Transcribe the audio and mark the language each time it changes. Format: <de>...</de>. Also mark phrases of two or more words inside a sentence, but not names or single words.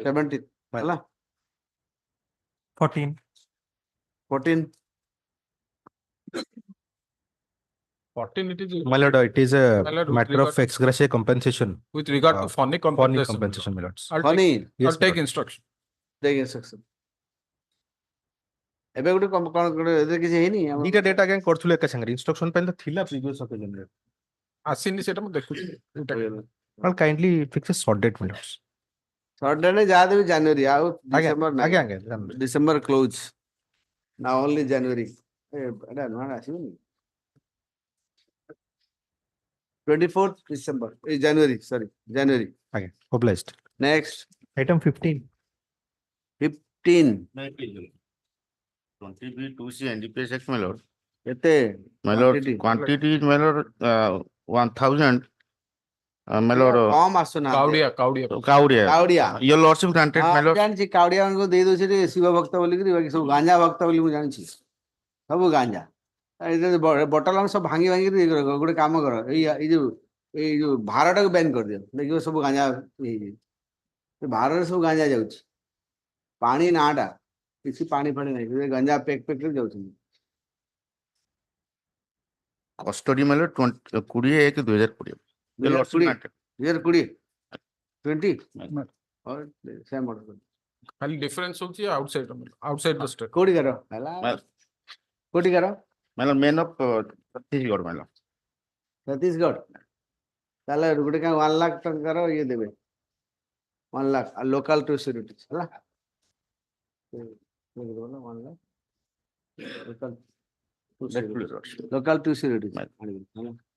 <or>17 ହେଲା 14 14</or> <en>14 it is My lord, it is a My lord, with matter of regard- ex gratia compensation. with regard to funny Funny compensation. compensation, my lords. I'll Funny. take, Yes, I'll take lord. instruction.</en> <or>ଦେଖ instruction ଏବେ ଗୋଟେ କଣ ଗୋଟେ ଏଥିରେ କିଛି ହେଇନି ଆମର ଦିଟା ଡେଟ୍ ଆଜ୍ଞା କରୁଥିଲେ ଏକା ସାଙ୍ଗରେ ଇନଷ୍ଟ୍ରକ୍ସନ ପାଇଁ ତ ଥିଲା</or> <en>previous occasion</en> <or>ଆସିନି ସେଟା ମୁଁ ଦେଖୁଛି</or> <en>I'll kindly fix a short date, my lords.</en> <or>ସଡନ୍ ଯାହା ଦେବି ଜାନୁଆରୀ ଆଉ ଆଜ୍ଞା ଡିସେମ୍ବର ନାହିଁ ଆଜ୍ଞା ଆଜ୍ଞା ଜାଣିଲି। ଡିସେମ୍ବର କ୍ଲୋଜ ନା</or> <en>only January</en> <or>ଏଟା ନୂଆ ଆସିବନି 24 ଡିସେମ୍ବର ଏଇ ଜାନୁଆରୀ ସରି ଜାନୁଆରୀ ଆଜ୍ଞା obliged.</or> <en>ନେକ୍ସଟ Item 15. 15 20B2C NDPS Act, my lord.</en> <or>କେତେ</or> <en>My lord, Quantity. quantity is, my lord, 1000. My lord,</en> <or>କମ ଆସୁନାହାନ୍ତି କାଉଡିଆ</or> <en>Kaudia.</en> <or>କାଉଡିଆ</or> <en>Your lordship granted, my</en> <or>ହଁ</or> <en>lord.</en> <or>ଜାଣିଛି କାଉଡିଆ ମାନଙ୍କୁ ଦେଇ ଦଉଛି ରେ ଶିବ ଭକ୍ତ ବୋଲିକିରି ବାକି ସବୁ ଗାଞ୍ଜା ଭକ୍ତ ବୋଲି ମୁଁ ଜାଣିଛି ସବୁ ଗାଞ୍ଜା ବଟଲ ସବୁ ଭାଙ୍ଗି ଭାଙ୍ଗିକି ଗୋଟେ କାମ କର ଏଇ ଯୋଉ ଭାରଟାକୁ ବ୍ୟାନ୍ କରିଦିଅ ଦେଖିବ ସବୁ ଗାଞ୍ଜା ହେଇଯିବ ସେ ଭାରରେ ସବୁ ଗାଞ୍ଜା ଯାଉଛି ପାଣି ନାଁଟା କିଛି ପାଣି ଫାଣି ନାହିଁ ସେ ଗାଞ୍ଜା ପେକ୍ ପେକ୍ କରି ଯାଉଛନ୍ତି</or> <en>Custody, my lord, 20/1/2020. Your lordship 2020 granted. 2020 20 same order</en> <or>ଖାଲି ଡିଫରେନ୍ସ ହଉଛି</or> <en>outside the state</en> <or>କୋଉଠିକାର ହେଲା କୋଉଠିକାର</or> <en>My lord, men of Chhattisgarh, my lord.</en> <or>ଛତିଶଗଡ଼ ତାହେଲେ ଗୋଟେ କାମ 1 ଲାଖ ଟଙ୍କାର ଇଏ ଦେବେ 1 ଲାଖ ଆଉ</or> <en>local two securities</en> <or>ହେଲା 1 ଲାଖ</or> <en>local two securities</en> <or>ଆଜିକାଲି</or>